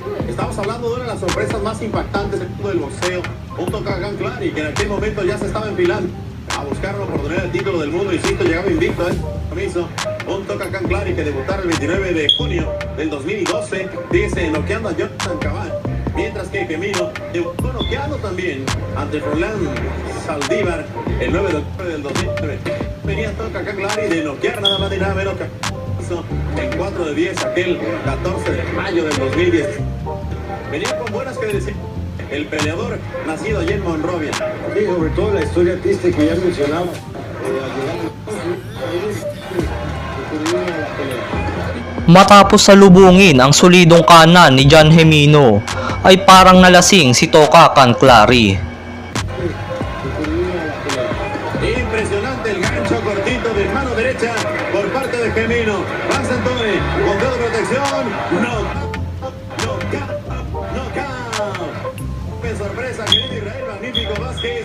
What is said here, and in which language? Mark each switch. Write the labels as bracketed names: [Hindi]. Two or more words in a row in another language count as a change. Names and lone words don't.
[Spanish] Estamos hablando de una de las sorpresas más impactantes del mundo del boxeo, un Toka Canclari que en aquel momento ya se estaba enfilando a buscar la oportunidad del título del mundo y Cito llegaba invicto un Toka Canclari que debutara el 29 de junio del 2012, dice noqueando a Jonathan Cabal, mientras que Gemino debutó noqueando también ante Roland Saldívar el 9 de octubre del 2009. Venía Toka Canclari de noquear nada más y nada menos que en 4 de 10 aquel 14 de mayo del 2010. Venía con buenas credenciales el peleador nacido allí en Monrovia. Sí, sobre todo la historia triste que ya mencionaba. [Filipino] Matapos salubungin ang solidong kanan ni John Gemino, ay parang nalasing si Toka Canclari. [Spanish] Impresionante el gancho cortito de mano derecha por parte de Gemino. Van Santore con dedo de protección. ¡Qué sorpresa, querido Israel Magnífico Vázquez!